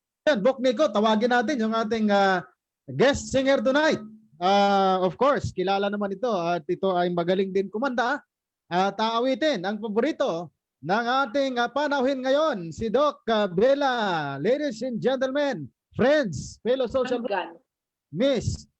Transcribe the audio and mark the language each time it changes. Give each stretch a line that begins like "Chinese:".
Filipino: Bok Nico, tawagin natin yung ating
English: guest singer tonight. Of course,
Filipino: kilala naman ito at ito ay magaling din kumanta at aawitin ang paborito ng ating panauhin ngayon, si Doc Bella.
English: Ladies and gentlemen, friends, fellow social Ms.